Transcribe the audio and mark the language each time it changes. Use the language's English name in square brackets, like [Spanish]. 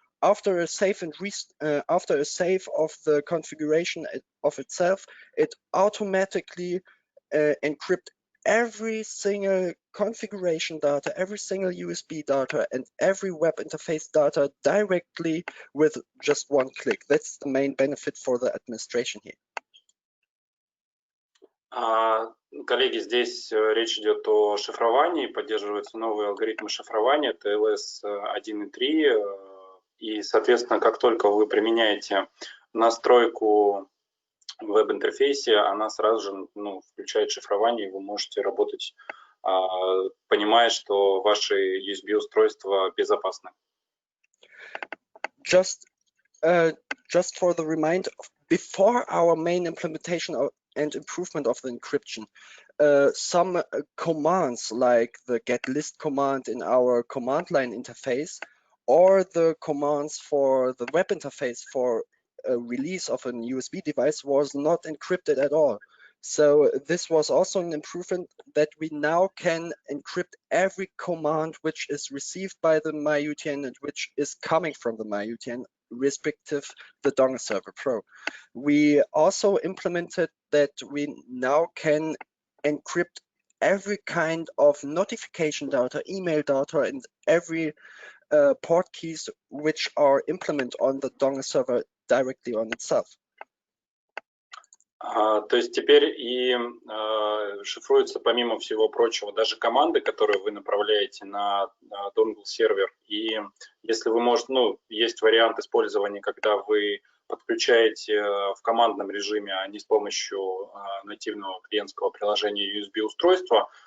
[English] After a save of the configuration of itself, it automatically encrypt every single configuration data, every single USB data, and every web interface data directly with just one click. That's the main benefit for the administration here. [Russian] Коллеги, здесь речь идет о шифровании, поддерживаются новые алгоритмы шифрования TLS 1.3, и, соответственно, как только вы применяете настройку в веб-интерфейсе, она сразу же включает шифрование, и вы можете работать, понимая, что ваши USB-устройства безопасны. [English] Just for the reminder, before our main implementation and improvement of the encryption, some commands like the get list command in our command line interface or the commands for the web interface for a release of a USB device was not encrypted at all. So this was also an improvement that we now can encrypt every command which is received by the MyUTN and which is coming from the MyUTN, respective the Dongleserver Pro. We also implemented that we now can encrypt every kind of notification data, email data, and every port keys which are implemented on the Dongleserver directly on itself. [Russian] То есть теперь и шифруются, помимо всего прочего, даже команды, которые вы направляете на Dongle сервер. И если вы можете, есть вариант использования, когда вы подключаете в командном режиме, а не с помощью нативного клиентского приложения USB-устройства.